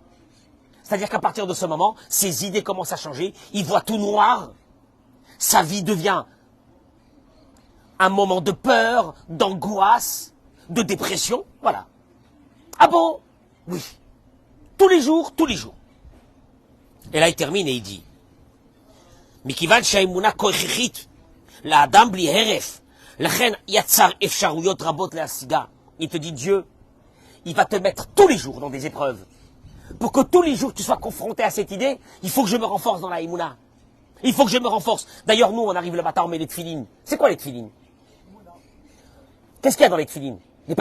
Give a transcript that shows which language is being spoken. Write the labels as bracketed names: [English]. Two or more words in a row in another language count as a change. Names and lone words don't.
[French] C'est-à-dire qu'à partir de ce moment, ses idées commencent à changer, il voit tout noir, sa vie devient un moment de peur, d'angoisse, de dépression, voilà. Ah bon? Oui. Tous les jours, tous les jours. Et là, il termine et il dit, [Hebrew] Mikivan שהאמונה כה הכרחית לאדם בלי הרף, לכן יצר אפשרויות רבות להשיגה. [French] Il te dit, Dieu, il va te mettre tous les jours dans des épreuves. Pour que tous les jours tu sois confronté à cette idée, il faut que je me renforce dans la Emouna. Il faut que je me renforce. D'ailleurs, nous, on arrive le matin, on met les tefilines. C'est quoi les tefilines? Qu'est-ce qu'il y a dans les tefilines? Les parchemins.